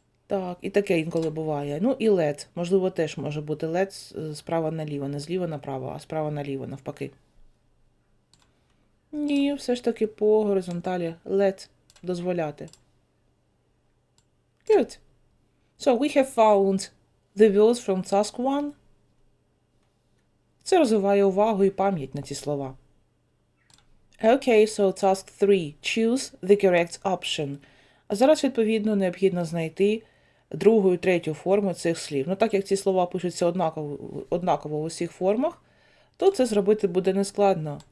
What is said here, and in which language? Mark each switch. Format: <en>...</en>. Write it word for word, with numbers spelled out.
<uk>Так, і таке інколи буває. Ну і лед. Можливо, теж може бути лед з- справа наліво, не зліва направо, а справа наліво, навпаки. Ні, все ж таки по горизонталі лед дозволяти.</uk> <en>Good. So we have found the words from task one.</en> <uk>Це розвиває увагу і пам'ять на ці слова.</uk> <en>Okay, so task three. Choose the correct option.</en> <uk>А зараз, відповідно, необхідно знайти другу і третю форму цих слів. Ну, так як ці слова пишуться однаково, однаково в усіх формах, то це зробити буде нескладно.</uk>